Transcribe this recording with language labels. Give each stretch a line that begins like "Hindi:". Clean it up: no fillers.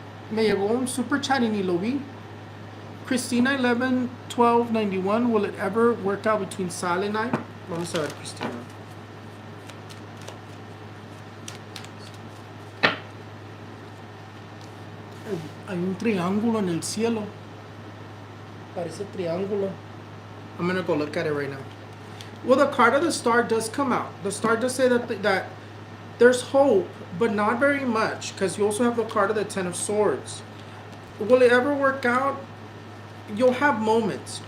Spanish: Me llegó un super chat y ni lo vi.
English: Christina 111291, will it ever work out between Sal and I?
Spanish: Vamos a ver, Christina. Hay un triángulo en el cielo. Parece triángulo.
English: I'm gonna go look at it right now. Well, the card of the star does come out. The star does say that there's hope, but not very much, because you also have the card of the Ten of Swords. Will it ever work out? You'll have moments.